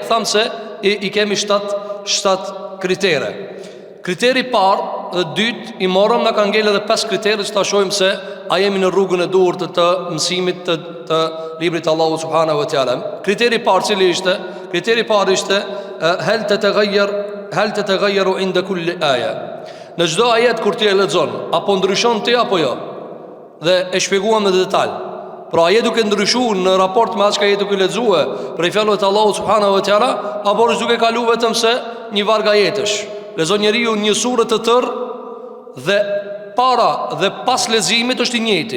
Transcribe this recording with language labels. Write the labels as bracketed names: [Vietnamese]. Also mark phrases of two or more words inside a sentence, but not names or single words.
[Albanian] Tham se i kemi 7 kritere. Kriteri parë dhe dytë i morëm, na kanë ngel edhe 5 kritere që ta shohim se a jemi në rrugën e duhur të mësimit të librit të Allahut [Arabic] سبحانه وتعالى. [Albanian] Kriteri parë cili ishte? Kriteri parë ishte [Arabic] هل تتغير عند كل آية. [Albanian] Në çdo ajet kur ti e lexon, apo ndryshon ti apo jo? Dhe e shpjeguam në detaj. Pra a je duke ndryshuar në raport me atë që je duke lexuar prej fjalëve të Allahut [Arabic] سبحانه وتعالى, [Albanian] apo është duke kalu vetëm se një varg ajetësh? Lexon njeriu një sure të tërë dhe para dhe pas leximit është i njëjti.